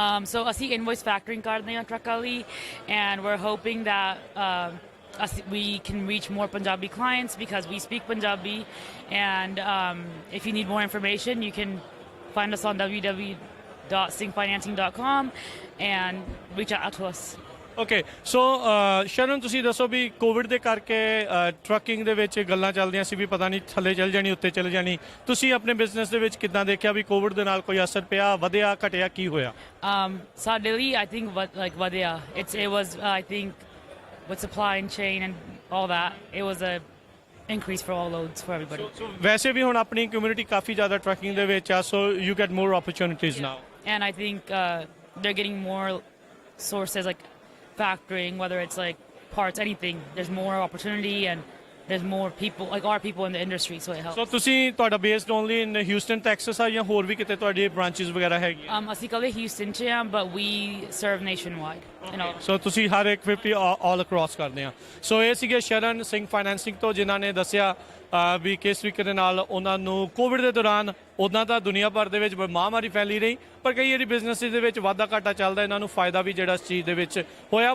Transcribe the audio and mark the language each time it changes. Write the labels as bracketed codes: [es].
[en] So [pa] ਅਸੀਂ invoice factoring ਕਰਦੇ ਹਾਂ ਟਰੱਕਾਂ ਲਈ, [en] and we're hoping that we can reach more Punjabi clients because we speak Punjabi, and if you need more information you can find us on www.singfinancing.com and reach out to us. [pa] Okay, ਸੋ ਸ਼ਰਨ ਤੁਸੀਂ ਦੱਸੋ ਵੀ Covid ਦੇ ਕਰਕੇ trucking ਦੇ ਵਿੱਚ ਗੱਲਾਂ ਚੱਲਦੀਆਂ ਸੀ ਵੀ ਪਤਾ ਨਹੀਂ ਥੱਲੇ ਚੱਲ ਜਾਣੀ ਉੱਤੇ ਚੱਲ ਜਾਣੀ, ਤੁਸੀਂ ਆਪਣੇ ਬਿਜ਼ਨਸ ਦੇ ਵਿੱਚ ਕਿੱਦਾਂ ਦੇਖਿਆ ਵੀ ਕੋਵਿਡ ਦੇ ਨਾਲ ਕੋਈ ਅਸਰ ਪਿਆ, ਵਧਿਆ, ਘਟਿਆ, ਕੀ ਹੋਇਆ? ਸਾਡੇ ਲਈ [en] I think [pa] ਵਧਿਆ। [en] It was I think with supply and chain and all that, it was a increase for all loads for everybody. [pa] ਵੈਸੇ ਵੀ ਹੁਣ ਆਪਣੀ ਕਮਿਊਨਿਟੀ ਕਾਫੀ ਜ਼ਿਆਦਾ ਟਰੱਕਿੰਗ ਦੇ ਵਿੱਚ ਆ, [en] So you get more opportunities now, and I think they're getting more sources like factoring, whether it's like parts, anything. There's more opportunity and there's more people, like our people in the industry, so it helps. [pa] ਸੋ ਤੁਸੀਂ ਤੁਹਾਡਾ based only ਇਨ Houston Texas ਆ ਜਾਂ ਹੋਰ ਵੀ ਕਿਤੇ ਤੁਹਾਡੀ branches ਵਗੈਰਾ ਹੈਗੀਆਂ? ਅਸੀਂ ਕੱਲ੍ਹ ਹਿਊਸਟਨ 'ਚ ਹਾਂ, [en] but we serve nationwide. [pa] ਸੋ ਤੁਸੀਂ ਹਰ ਇੱਕ 50 [en] all across [pa] ਕਰਦੇ ਆ। ਸੋ ਇਹ ਸੀਗੇ ਸ਼ਰਨ ਸਿੰਘ ਫਾਈਨੈਂਸਿੰਗ ਤੋਂ, ਜਿਨ੍ਹਾਂ ਨੇ ਦੱਸਿਆ ਵੀ ਕਿਸ ਤਰੀਕੇ ਦੇ ਨਾਲ ਉਹਨਾਂ ਨੂੰ ਕੋਵਿਡ ਦੇ ਦੌਰਾਨ, ਉੱਦਾਂ ਤਾਂ ਦੁਨੀਆ ਭਰ ਦੇ ਵਿੱਚ ਮਹਾਂਮਾਰੀ ਫੈਲੀ ਰਹੀ, ਪਰ ਕਈ ਵਾਰੀ ਬਿਜ਼ਨਸ ਦੇ ਵਿੱਚ ਵਾਧਾ ਘਾਟਾ ਚੱਲਦਾ, ਇਹਨਾਂ ਨੂੰ ਫਾਇਦਾ ਵੀ ਜਿਹੜਾ ਇਸ ਚੀਜ਼ ਦੇ ਵਿੱਚ ਹੋਇਆ।